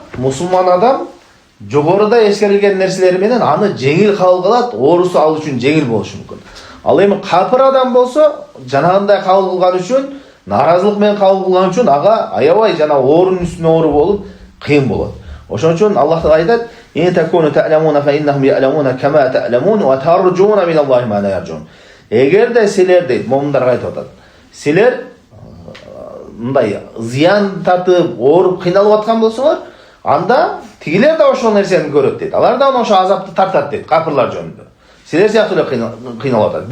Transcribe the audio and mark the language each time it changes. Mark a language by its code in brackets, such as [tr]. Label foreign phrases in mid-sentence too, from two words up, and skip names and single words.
[ky] Мусулман адам жогоруда эскерилген нерселери менен аны жеңил кабыл кылат, оорусу ал үчүн жеңил болушу мүмкүн. Ал эми капыр адам болсо, жанагындай кабыл кылган үчүн, наразылык менен кабыл кылган үчүн ага аябай жана оорунун үстүнө оору болуп кыйын болот. Ошон үчүн Аллах айтат: [ar] "إن تكونوا تألمون فإنهم يألمون كما تألمون وترجون من الله ما لا يرجون." [ky] Эгерде силер дейт, момундарга айтып атат. Силер мындай зыян тартып, ооруп, кыйналып аткан болсоңор, анда тигилер да ошол нерсени көрөт дейт. Алар да ошо азапты тартат дейт, капырлар жөнүндө. Силер сыяктуу эле кыйналып атат.